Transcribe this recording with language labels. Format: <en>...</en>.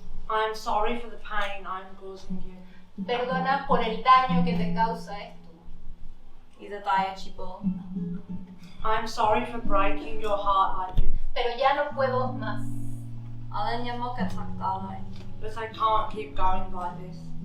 <en>I am sorry for the pain I am causing you.</en> <es>Perdona por el daño que te causa esto.</es> <pl>I zadaję ci ból.</pl> <en>I am sorry for breaking your heart like this.</en> <es>Pero ya no puedo más.</es> <pl>Ale nie mogę tak dalej.</pl> <en>But I can't keep going like this.</en>